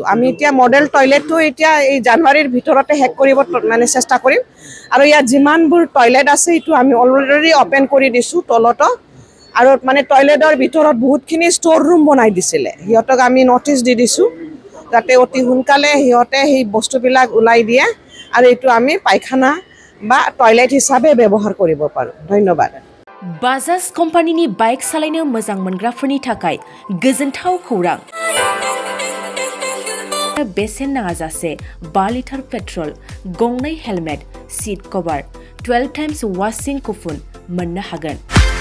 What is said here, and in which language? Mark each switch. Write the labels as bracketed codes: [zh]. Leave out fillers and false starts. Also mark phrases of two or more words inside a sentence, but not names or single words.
[as] আমি এতিয়া [en] model toilet [as] এতিয়া এই জানুৱাৰীৰ ভিতৰতে শেষ কৰিব মানে চেষ্টা কৰিম আৰু ইয়াত যিমানবোৰ টয়লেট আছে এইটো আমি [en] already open [as] কৰি দিছোঁ তলতো। আৰু মানে টয়লেটৰ ভিতৰত বহুতখিনি [en] store room [as] বনাই দিছিলে, সিহঁতক আমি ন'টিচ দি দিছোঁ যাতে অতি সোনকালে সিহঁতে সেই বস্তুবিলাক ওলাই দিয়ে আৰু এইটো আমি পায়খানা বা টয়লেট হিচাপে ব্যৱহাৰ কৰিব পাৰোঁ। ধন্যবাদ। [brx] बाजाज कम्पानिनि बाइक सालायनो मोजां मोनग्राफोरनि थाखाय गोजोनथाव खौरां। बेसेन नाङाजासे 5 [en] litre petrol, [brx] गंनै हेलमेट, [en] seat cover, [brx] 12 [en] times washing coupon [brx] मोननो हागोन।